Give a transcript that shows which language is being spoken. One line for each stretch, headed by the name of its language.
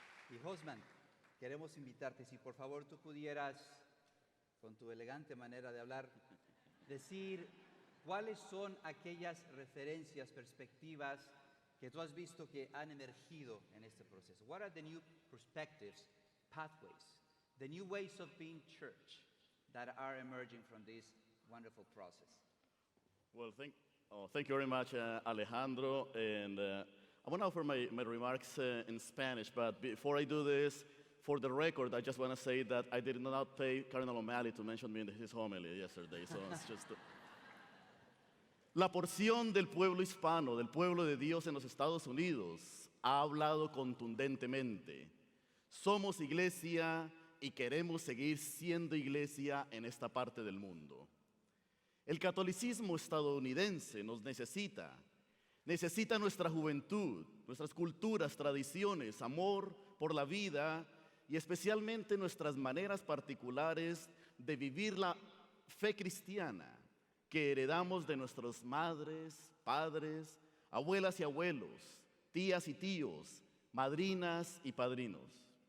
Spanish: Y Hosman, queremos invitarte, si por favor tú pudieras, con tu elegante manera de hablar, decir cuáles son aquellas referencias, perspectivas que tú has visto que han emergido en este proceso.
English: What are the new perspectives, pathways, the new ways of being church that are emerging from this wonderful process? Well, thank you very much, Alejandro. And I want to offer my remarks in Spanish, but before I do this, for the record, I just want to say that I did not pay Cardinal O'Malley to mention me in his homily yesterday, so it's just...
Spanish: La porción del pueblo hispano, del pueblo de Dios en los Estados Unidos, ha hablado contundentemente. Somos iglesia y queremos seguir siendo iglesia en esta parte del mundo. El catolicismo estadounidense nos necesita nuestra juventud, nuestras culturas, tradiciones, amor por la vida y especialmente nuestras maneras particulares de vivir la fe cristiana que heredamos de nuestras madres, padres, abuelas y abuelos, tías y tíos, madrinas y padrinos.